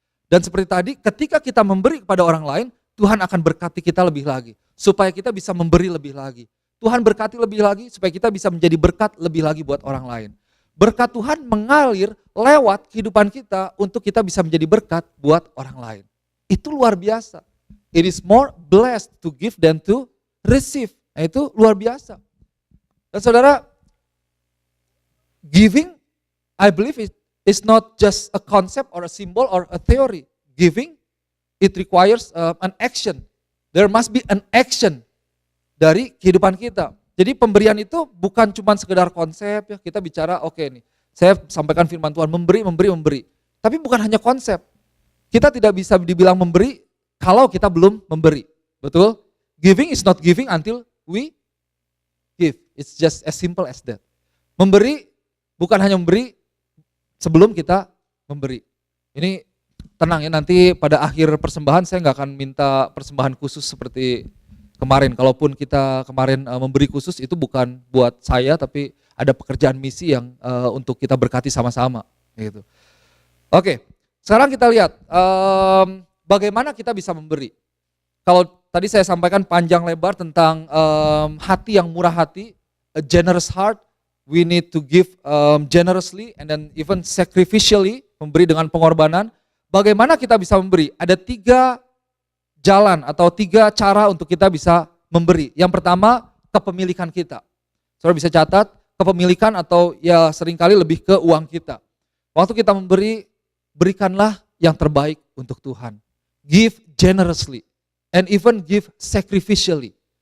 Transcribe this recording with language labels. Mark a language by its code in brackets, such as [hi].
[id] Dan seperti tadi, ketika kita memberi kepada orang lain, Tuhan akan berkati kita lebih lagi, supaya kita bisa memberi lebih lagi. Tuhan berkati lebih lagi, supaya kita bisa menjadi berkat lebih lagi buat orang lain. Berkat Tuhan mengalir lewat kehidupan kita untuk kita bisa menjadi berkat buat orang lain. Itu luar biasa. [en] It is more blessed to give than to receive. [id] Nah, itu luar biasa. Dan saudara, [en] giving, I believe it is not just a concept or a symbol or a theory. Giving, it requires an action. There must be an action [id] dari kehidupan kita. Jadi pemberian itu bukan cuma sekedar konsep ya, kita bicara oke nih, saya sampaikan firman Tuhan, memberi. Tapi bukan hanya konsep. Kita tidak bisa dibilang memberi kalau kita belum memberi. Betul? [en] Giving is not giving until we give. It's just as simple as that. [id] Memberi bukan hanya memberi sebelum kita memberi. Ini tenang ya, nanti pada akhir persembahan saya nggak akan minta persembahan khusus seperti kemarin. Kalaupun kita kemarin memberi khusus, itu bukan buat saya, tapi ada pekerjaan misi yang untuk kita berkati sama-sama. Gitu. Oke, sekarang kita lihat bagaimana kita bisa memberi. Kalau tadi saya sampaikan panjang lebar tentang hati yang murah hati, [en] a generous heart, we need to give generously and then even sacrificially, [id] memberi dengan pengorbanan. Bagaimana kita bisa memberi? Ada 3 jalan atau 3 cara untuk kita bisa memberi. Yang pertama, kepemilikan kita. Saudara bisa catat, kepemilikan atau ya seringkali lebih ke uang kita. Waktu kita memberi, berikanlah yang terbaik untuk Tuhan. [en] Give generously and even give sacrificially.